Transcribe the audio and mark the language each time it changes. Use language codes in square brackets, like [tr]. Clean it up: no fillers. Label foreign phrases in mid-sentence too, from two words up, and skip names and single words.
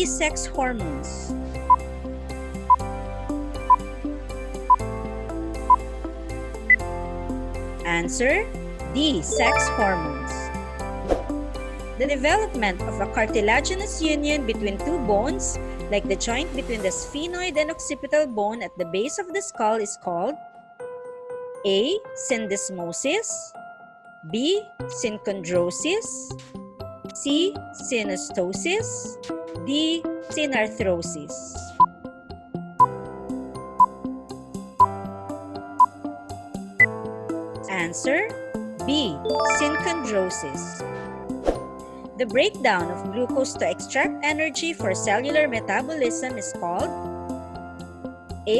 [en] Sex hormones. Answer D. Sex hormones. The development of a cartilaginous union between two bones, like the joint between the sphenoid and occipital bone at the base of the skull, is called A. Syndesmosis, B. Synchondrosis, C. Synostosis, D. Synarthrosis. Answer B. Synchondrosis. The breakdown of glucose to extract energy for cellular metabolism is called A.